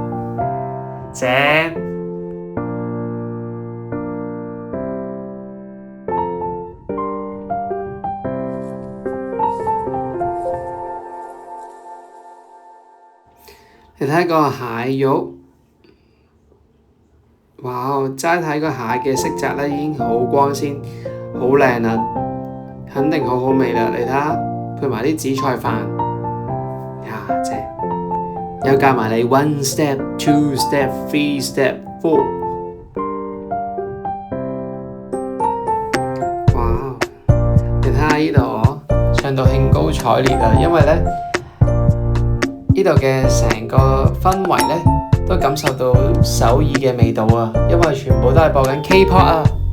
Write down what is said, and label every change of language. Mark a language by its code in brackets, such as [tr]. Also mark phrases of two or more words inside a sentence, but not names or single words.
[yue] 正。你睇個蟹肉，哇！齋睇個蟹嘅色澤咧已經好光鮮、好靚啦，肯定好好味啦！你睇下，配埋啲紫菜飯，呀正！又教埋你 [en] one step、two step、three step、four， [yue] 哇！你睇下呢度我唱到興高采烈啊，因為咧呢度嘅成個氛圍咧都感受到首爾嘅味道啊，因為全部都係播緊 K-pop 啊！